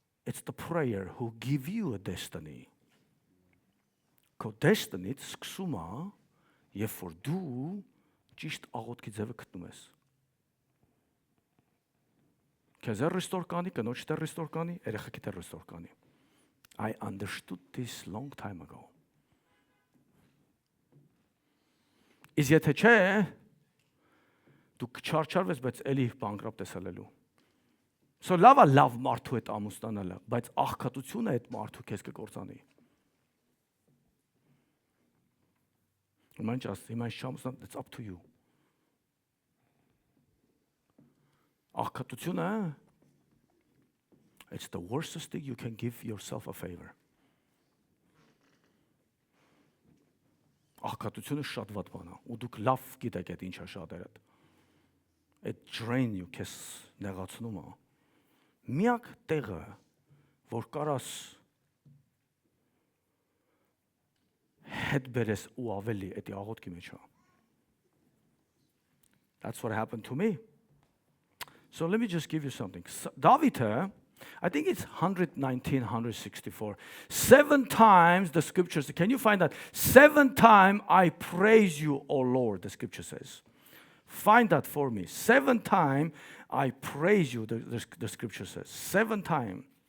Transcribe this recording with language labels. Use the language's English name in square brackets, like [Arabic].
[English] It's the prayer who give you a destiny. [Armenian] Քո destiny սկսում է, երբ որ դու ճիշտ աղոթքի ձևը գտնում ես։ Քեզ restore կանի, կնոջ դեռ restore կանի, երեխեքի դեռ restore կանի. [English] I understood this long time ago. [Armenian] Իսկ եթե չէ, դու կչարչարվես, բայց էլի բանկրապտ ես ալելու։ So լավ մարդու հետ ամուսնանալը, բայց աղքատությունը այդ մարդու քեզ կկործանի։ Հիմա չամուսնան, [English] it's up to you. [Armenian] Աղքատությունը, [English] it's the worstest thing you can give yourself a favor. [Armenian] Աղքատությունը շատ վատ բան է, ու դուք լավ գիտեք այդ ինչա շատերդ։ Այդ [English] drain you [Armenian] քեզ նեղացնում է։ Միակ տեղը, որ կարաս հետ բերես ու ավելի էդի աղոթքի մեջ է։ [English] That's what happened to me. So let me just give you something. David, I think it's 119, 164. 7 times the scripture says, can you find that? 7 times I praise you, O Lord, the scripture says. Find that for me. 7 times I praise you, the scripture says. 7 times.